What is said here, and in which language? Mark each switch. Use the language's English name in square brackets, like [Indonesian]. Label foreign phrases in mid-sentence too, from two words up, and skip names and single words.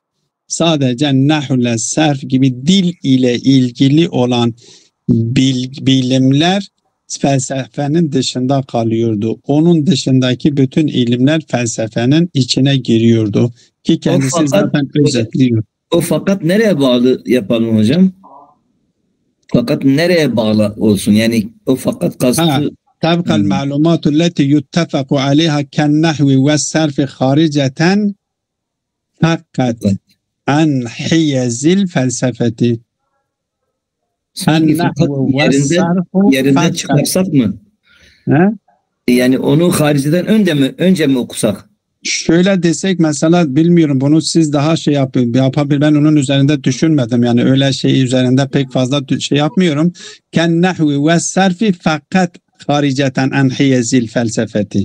[Turkish] Sadece nahv ile sarf gibi dil ile ilgili olan bilimler felsefenin dışında kalıyordu. Onun dışındaki bütün ilimler felsefenin içine giriyordu. Ki kendisi zaten özetliyor. O fakat nereye bağlı yapalım hocam? Fakat nereye bağlı olsun? Yani o fakat kastı... [Arabic] تبقى المعلومات التي يتفق عليها كالنحو والصرف خارجة فقط عن حيز الفلسفة. النحو والصرف [Turkish] yerinden çıkarsak mı? Yani onu hariciden önce mi okusak? Şöyle desek mesela, bilmiyorum, bunu siz daha yapabilir. Ben onun üzerinde düşünmedim. Yani öyle şey üzerinde pek fazla şey yapmıyorum. [Arabic] كالنحو والصرف فقط خارجة عن حيز الفلسفة.